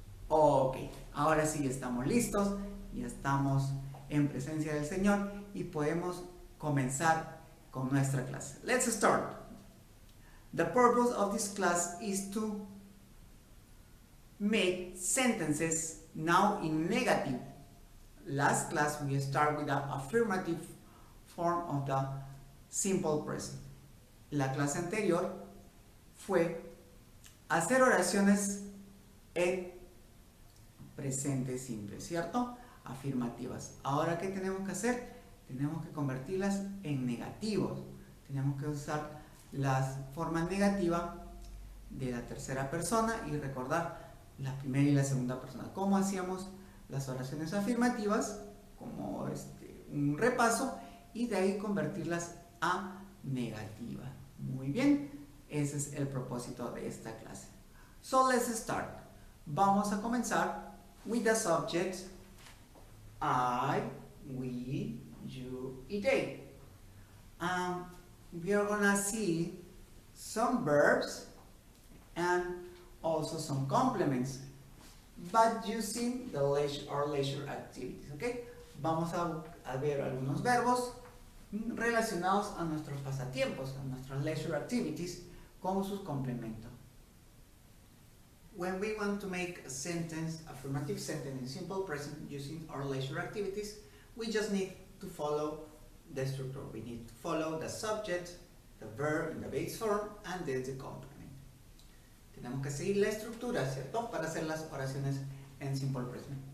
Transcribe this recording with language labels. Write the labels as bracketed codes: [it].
[es] Ok, ahora sí estamos listos, ya estamos en presencia del Señor y podemos comenzar con nuestra clase. [en] Let's start. The purpose of this class is to make sentences now in negative. Last class we start with the affirmative form of the simple present. [es] La clase anterior fue hacer oraciones en presente simple, ¿cierto? Afirmativas. Ahora, ¿qué tenemos que hacer? Tenemos que convertirlas en negativos. Tenemos que usar las formas negativas de la tercera persona y recordar la primera y la segunda persona. ¿Cómo hacíamos las oraciones afirmativas? Como un repaso, y de ahí convertirlas a negativa. Muy bien, ese es el propósito de esta clase. [en] So let's start. [es] Vamos a comenzar [en] with the subject I, we, you, y they. We are gonna see some verbs and also some complements, but using the leisure activities. Okay? [es] Vamos a ver algunos verbos relacionados a nuestros pasatiempos, a nuestras leisure activities, con sus complementos. [en] When we want to make a sentence, affirmative sentence in simple present using our leisure activities, we just need to follow the structure. We need to follow the subject, the verb in the base form, and then the complement. [es] Tenemos que seguir la estructura, ¿cierto? Para hacer las oraciones en simple present.